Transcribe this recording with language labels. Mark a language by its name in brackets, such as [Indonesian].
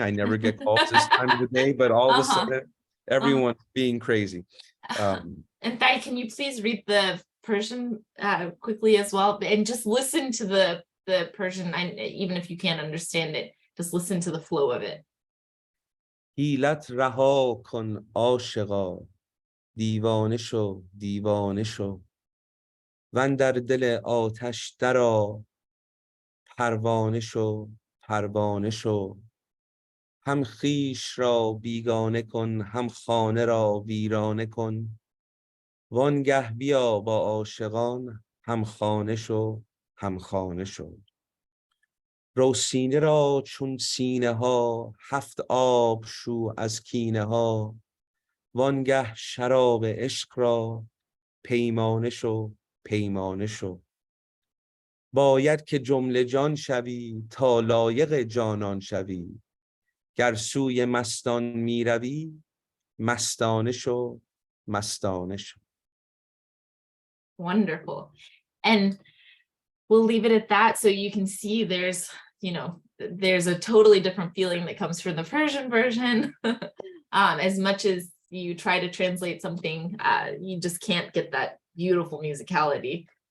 [English] I never get calls this time of the day, but all of a sudden, everyone's being crazy. And Thai, can you please read the Persian quickly as well? And just listen to the Persian, even if you can't understand it, just listen to the flow of it. [Persian] حیلت رها کن عاشقا دیوانه شو دیوانه شو واندر دل آتش درآ پروانه شو پروانه شو هم خویش را بیگانه کن هم خانه را ویرانه کن وانگه بیا با عاشقان همخانه شو همخانه شو رو سینه را چون سینه ها 7 آب شو از کینه ها وانگه شراب عشق را پیمانه شو پیمانه شو باید که جمله جان شوی تا لایق جانان شوی گر سوی مستان می روی مستانه شو مستانه شو. [English] Wonderful. And we'll leave it at that. So you can see there's, you know, there's a totally different feeling that comes from the Persian version. As much as you try to translate something, you just can't get that beautiful musicality.